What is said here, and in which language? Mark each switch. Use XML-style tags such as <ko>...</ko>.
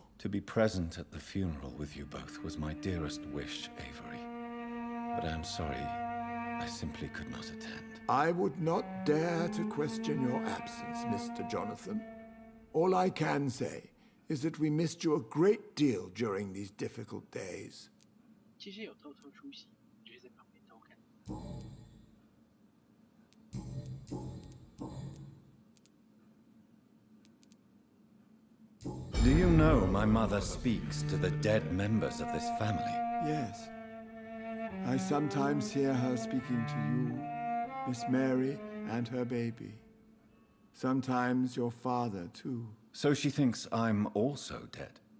<en>To be present at the funeral with you both was my dearest wish, Avery. But I'm sorry, I simply could not attend. I would not dare to question your absence, Mr. Jonathan. All I can say is that we missed you a great deal during these difficult days.</en> <zh>其实有偷偷出席，只是在旁边偷看。</zh> <en>Do you know my mother speaks to the dead members of this family? Yes. I sometimes hear her speaking to you, Miss Mary, and her baby. Sometimes your father, too. So she thinks I'm also dead.</en>